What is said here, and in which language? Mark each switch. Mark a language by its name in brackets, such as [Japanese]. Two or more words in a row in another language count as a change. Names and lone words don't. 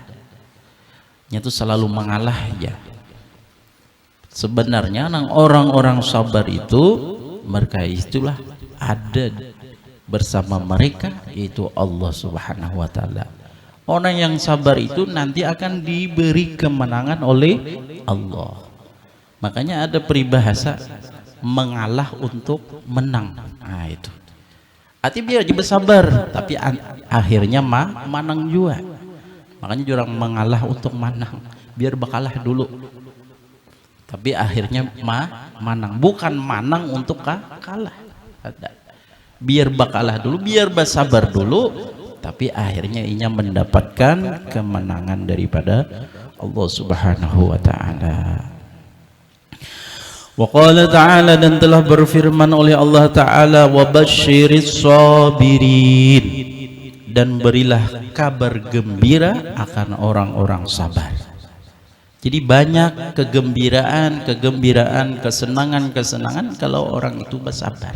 [Indonesian] Nya itu selalu mengalah ya. Sebenarnya nang orang-orang sabar itu mereka itulah ada bersama mereka, yaitu Allah [Arabic] سبحانه وتعالى. [Indonesian] Orang yang sabar itu nanti akan diberi kemenangan oleh Allah. Makanya ada peribahasa mengalah untuk menang. [Banjar] Nah itu. Arti biar dia bersabar, tapi akhirnya manang juga. Makanya orang mengalah untuk menang, biar bakalah dulu. Tapi akhirnya manang, bukan manang untuk kalah. [Indonesian] Ada. Biar bakalah dulu, biar bersabar dulu, tapi akhirnya inya mendapatkan kemenangan daripada Allah [Arabic] سبحانه وتعالى. وقال تعالى, [Indonesian] dan telah berfirman oleh Allah Ta'ala, [Arabic] وبشر الصابرين, [Indonesian] dan berilah kabar gembira akan orang-orang sabar. Jadi banyak kegembiraan, kesenangan kalau orang itu bersabar.